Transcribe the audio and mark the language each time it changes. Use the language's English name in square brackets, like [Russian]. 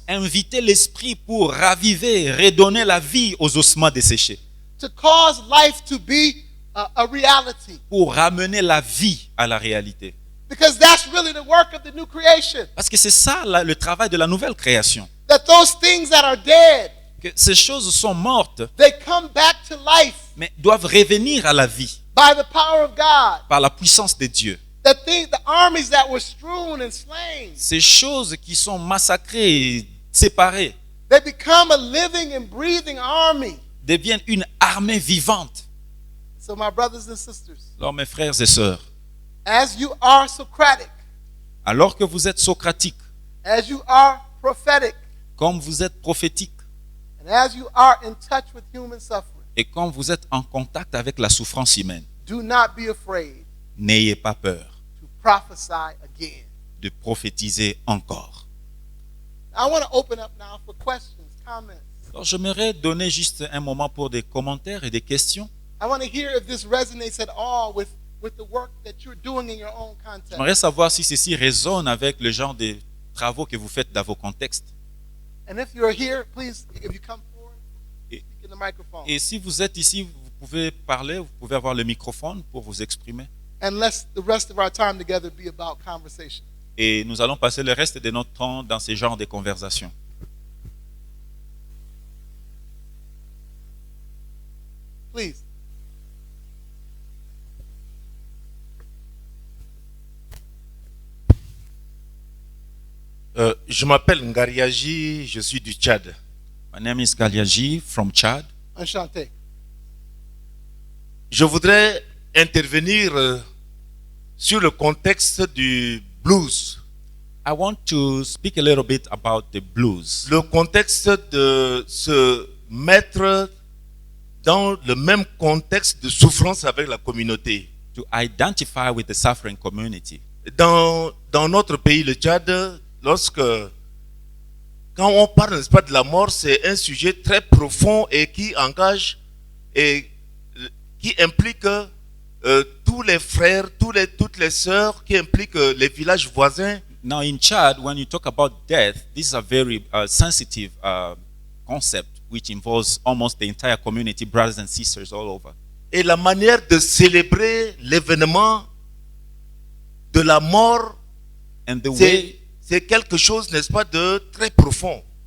[French] Invitez l'esprit pour raviver, redonner la vie aux ossements desséchés. [English] To cause life to be a reality. [French] Pour ramener la vie à la réalité. [English] Because that's really the work of the new creation. [French] Parce que c'est ça le travail de la nouvelle création. [English] That those things that are dead, [French] Que ces choses sont mortes, [English] they come back to life [French] mais doivent revenir à la vie [English] by the power of God. [French] par la puissance de Dieu. [English] The armies that were strewn and slain, [French] Ces choses qui sont massacrées, séparées, [English] they become a living and breathing army. [French] deviennent une armée vivante. [English] So my brothers and sisters, [French] Alors mes frères et sœurs, [English] as you are Socratic, [French] alors que vous êtes socratique, [English] as you are prophetic, [French] comme vous êtes prophétique, [English] and as you are in touch with human suffering, [French] et comme vous êtes en contact avec la souffrance humaine, [English] do not be afraid [French] n'ayez pas peur [English] to prophesy again. [French] de prophétiser encore. [English] I want to open up now for questions, comments. [French] Alors j'aimerais donner juste un moment pour des commentaires et des questions. [English] I want to hear if this resonates at all with the work that you're doing in your own context. [French] J'aimerais savoir si ceci résonne avec le genre de travaux que vous faites dans vos contextes. [English] And if you're here, please, if you come forward, [French] Et- [English] speak in the microphone. [French] Et si vous êtes ici, vous pouvez parler, vous pouvez avoir le microphone pour vous exprimer. [English] And let the rest of our time together be about conversation. [French] Et nous allons passer le reste de notre temps dans ce genre de conversations. [English] Please. [French] Je m'appelle Ngariaji, je suis du Tchad. [English] My name is Galiaji from Chad. [French] Enchanté. Je voudrais intervenir sur le contexte du blues. [English] I want to speak a little bit about the blues. [French] Le contexte de se mettre dans le même contexte de souffrance avec la communauté. [English] To identify with the suffering community. [French] Dans notre pays, le Tchad, quand on parle, n'est-ce pas, de la mort, c'est un sujet très profond et qui engage et qui implique tous les frères, toutes les sœurs, qui implique les villages voisins. [English] Now in Chad, when you talk about death, this is a very sensitive concept which involves almost the entire community, brothers and sisters all over. [French] Et la manière de célébrer l'événement de la mort, [English] And the way, [French] c'est quelque chose, n'est-ce pas, de très profond.